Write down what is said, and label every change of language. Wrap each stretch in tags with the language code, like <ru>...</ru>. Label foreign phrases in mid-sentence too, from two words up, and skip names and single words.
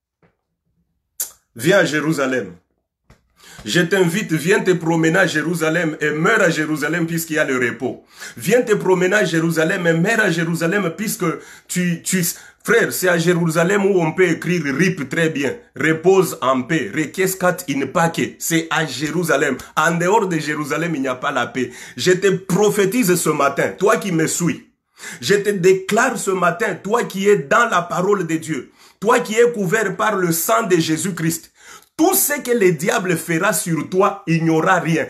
<fr>Viens à Jérusalem. Je t'invite, viens te promener à Jérusalem et meurs à Jérusalem puisqu'il y a le repos. Viens te promener à Jérusalem et meurs à Jérusalem puisque frère, c'est à Jérusalem où on peut écrire RIP très bien. Repose en paix.</fr> <la>Requiescat in pace.</la> <fr>C'est à Jérusalem. En dehors de Jérusalem, il n'y a pas la paix. Je te prophétise ce matin, toi qui me suis. Je te déclare ce matin, toi qui es dans la parole de Dieu. Toi qui es couvert par le sang de Jésus-Christ. Tout ce que le diable fera sur toi, il n'y aura rien.</fr>